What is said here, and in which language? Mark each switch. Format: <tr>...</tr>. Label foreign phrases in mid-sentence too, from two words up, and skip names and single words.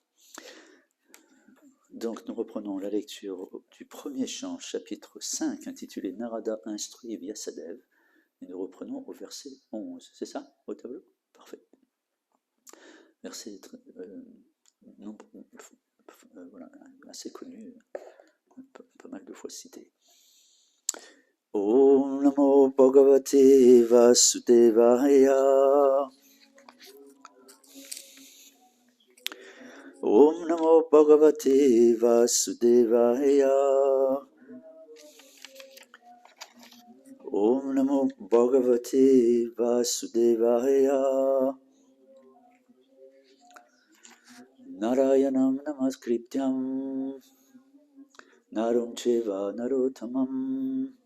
<fr>Donc nous reprenons la lecture du premier chant, chapitre 5, intitulé Narada instruit Vyasadeva, et nous reprenons au verset 11. C'est ça, au tableau? Parfait. Verset voilà, assez connu, pas mal de fois cité.</fr> <sa>ॐ नमो भगवते वासुदेवाय. ॐ नमो भगवते वासुदेवाय. ॐ नमो भगवते वासुदेवाय नारायणं नमस्कृत्यं नरं चैव नरोत्तमम्</sa>